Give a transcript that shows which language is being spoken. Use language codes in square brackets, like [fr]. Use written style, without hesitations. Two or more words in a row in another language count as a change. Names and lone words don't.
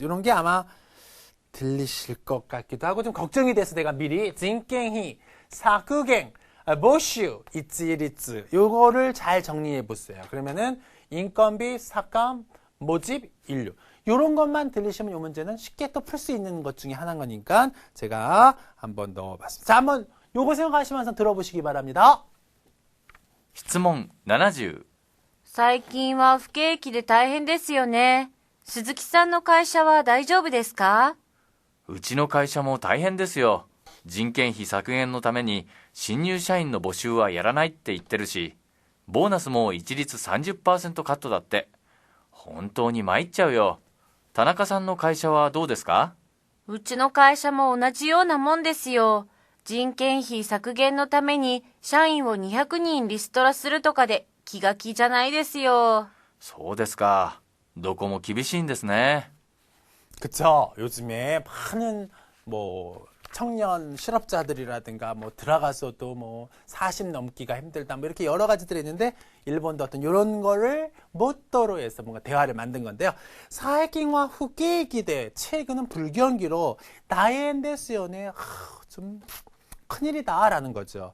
[ko] 요런 게 아마 들리실 것 같기도 하고 좀 걱정이 돼서 내가 미리 [ja] 人件費、削減、募集、一律 [ko] 요거를 잘 정리해 보세요. 그러면은 인건비, 삭감, 모집, 인류 요런 것만 들리시면 요 문제는 쉽게 또 풀 수 있는 것 중에 하나인 거니까 제가 한번 넣어봤습니다. 자, 한번 요거 생각하시면서 들어보시기 바랍니다. [ja] 質問70。最近は不景気で大変ですよね。鈴木さんの会社は大丈夫ですか？うちの会社も大変ですよ。人件費削減のために新入社員の募集はやらないって言ってるし、ボーナスも一律 30% カットだって。本当に参っちゃうよ。田中さんの会社はどうですか？うちの会社も同じようなもんですよ。人件費削減のために社員を200人リストラするとかで気が気じゃないですよ。そうですか。どこも厳しいんですね。 [ko] 그쵸. 요즘에 많은 뭐 청년 실업자들이라든가 뭐 들어가서도 뭐 40 넘기가 힘들다 뭐 이렇게 여러 가지들이 있는데 일본도 어떤 이런 거를 모토로 해서 뭔가 대화를 만든 건데요. 사회경화 후계 기대 최근은 불경기로 [ja] 大変ですよね [ko] 좀 큰일이다라는 거죠.